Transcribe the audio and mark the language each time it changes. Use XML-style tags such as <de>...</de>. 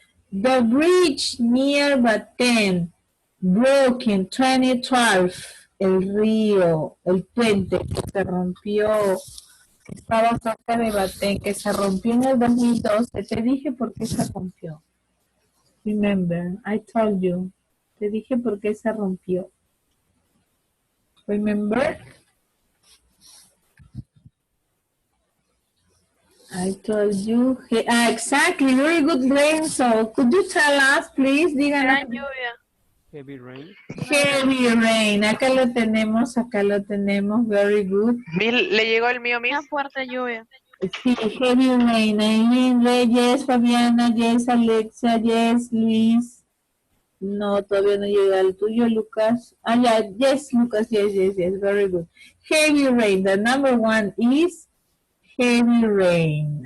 <en>The bridge near Baten broke in 2012.</en> <es>El río, el puente que se rompió, que estaba cerca de Baten, que se rompió en el 2012. Te dije por qué se rompió.</es> <en>Remember, I told you.</en> <es>Te dije por qué se rompió.</es> <en>Remember? I told you. Exactly. Very good, Renzo. Could you tell us, please?</en> <es>Díganos. Gran lluvia.</es> <en>Heavy rain. Heavy rain.</en> <es>Acá lo tenemos, acá lo tenemos.</es> <en>Very good.</en> <es>¿Le llegó el mío, Miss? Una fuerte lluvia.</es> <en>Sí, heavy rain. Aileen, yes, Fabiana, yes, Alexia, yes, Luis.</en> <es>No, todavía no llega el tuyo, Lucas.</es> <en>Ah, ya, yes, Lucas, yes, very good. Heavy rain. The number 1 is heavy rain.</en>